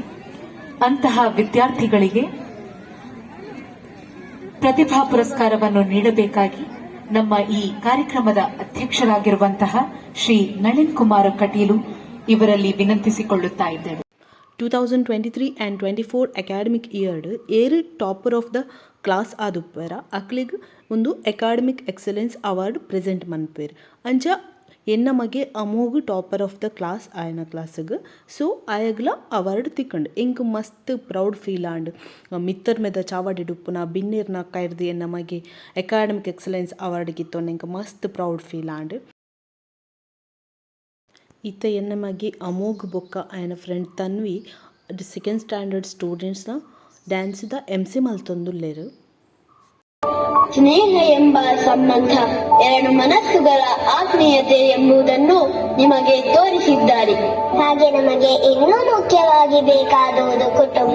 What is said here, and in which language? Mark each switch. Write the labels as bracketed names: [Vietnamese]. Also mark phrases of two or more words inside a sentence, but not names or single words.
[Kannada] ಅಂತಹ ವಿದ್ಯಾರ್ಥಿಗಳಿಗೆ ಪ್ರತಿಭಾ ಪುರಸ್ಕಾರವನ್ನು ನೀಡಬೇಕಾಗಿ ನಮ್ಮ ಈ ಕಾರ್ಯಕ್ರಮದ ಅಧ್ಯಕ್ಷರಾಗಿರುವಂತಹ ಶ್ರೀ ನಳಿನ್ ಕುಮಾರ್ ಕಟೀಲು ಇವರಲ್ಲಿ ವಿನಂತಿಸಿಕೊಳ್ಳುತ್ತಾ ಇದ್ದೇವೆ. [English] 2023 and 24 academic year ಏರು topper of the class [Tulu] ಆದುಪ್ಪರ ಅಕ್ಲಿಗ್ ಒಂದು [English] academic excellence award [Tulu] ಪ್ರೆಸೆಂಟ್ ಮನ್ಪೇರು ಅಂಚ ಎನ್ನ ಮಗೆ ಅಮೋಘ [English] topper of the class [Tulu] ಆಯನ ಕ್ಲಾಸ್ಗೆ ಸೊ ಆಯಗ್ಲ ಅವಾರ್ಡ್ ತಿಕ್ಕಂಡು ಎಂಕ್ ಮಸ್ತ್ [English] proud feel [Tulu] ಆಂಡ್ ಮಿತ್ತರ್ ಮೆದ ಚಾವಡಿಡುಪ್ಪುನ ಬಿನ್ನೇರ್ನ ಕೈರ್ದು ಎನ್ನ ಮಗೆ [English] academic excellence award [Tulu] ಗಿತ್ತೊಂಡು ಎಂಕ್ ಮಸ್ತ್ [English] proud feel [Tulu] ಆಂಡ್ ಇತ್ತ ಎನ್ನ ಮಗೆ ಅಮೋಘ ಬೊಕ್ಕ ಆಯನ ಫ್ರೆಂಡ್ ತನ್ವಿ [English] second standard [Tulu] ಸ್ಟೂಡೆಂಟ್ಸ್ನ ಡ್ಯಾನ್ಸ್ದ MC ಮಲ್ತೊಂದುಲ್ಲೇರು. [Kannada] ಸ್ನೇಹ ಎಂಬ ಸಂಬಂಧ ಎರಡು ಮನಸ್ಸುಗಳ ಆತ್ಮೀಯತೆ ಎಂಬುದನ್ನು ನಿಮಗೆ ತೋರಿಸಿದ್ದಾರೆ. ಹಾಗೆ ನಮಗೆ ಇನ್ನೂ ಮುಖ್ಯವಾಗಿ ಬೇಕಾದುವುದು ಕುಟುಂಬ.